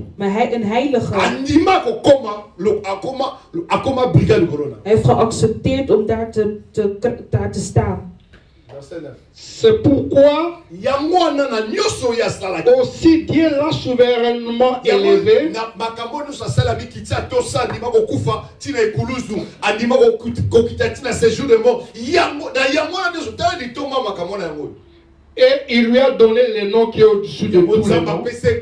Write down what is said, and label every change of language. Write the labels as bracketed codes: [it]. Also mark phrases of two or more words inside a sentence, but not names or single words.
[nl] Maar hij een heilige. Hij heeft geaccepteerd om daar te staan. [fr] C'est pourquoi aussi Dieu l'a souverainement élevé et il lui a donné le nom qui est au-dessus de tous les noms.